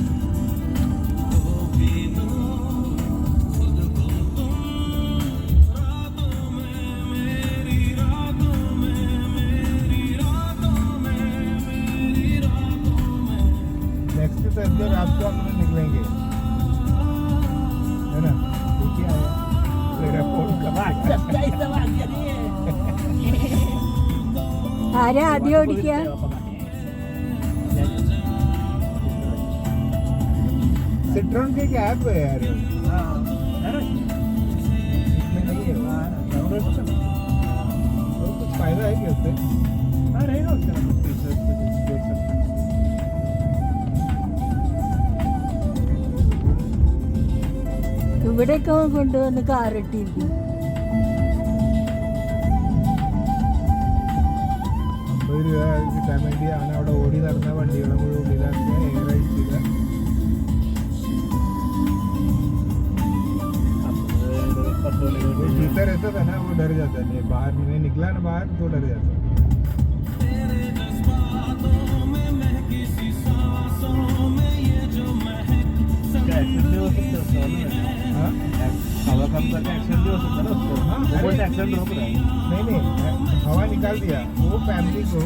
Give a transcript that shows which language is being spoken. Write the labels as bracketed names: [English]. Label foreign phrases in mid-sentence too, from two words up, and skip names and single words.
[English] next Thursday [Hindi] रात को हम लोग निकलेंगे, है ना? देखिए मेरा फोन [Malayalam] ആരാ ആദ്യം ഓടിക്കുക? [Hindi] सिट्रॉन के क्या ऐप है यार? इसमें नहीं है और कुछ फायदा है क्या उससे? रहेगा उसका देख सकते. [Malayalam] ഇവിടെയൊക്കെ കൊണ്ടുവന്ന് കാറിട്ടിരിക്കും. കിട്ടാൻ വേണ്ടി അവൻ അവിടെ ഓടി നടന്ന വണ്ടികളെ മുഴുവൻ ഉള്ളിലാക്കുക, എയർ അയച്ചില്ല. [Hindi] भीतर ऐसा था ना, वो डर जाता है. बाहर नहीं निकला ना बाहर तो डर जाता है. नहीं हवा निकाल दिया वो फैमिली को.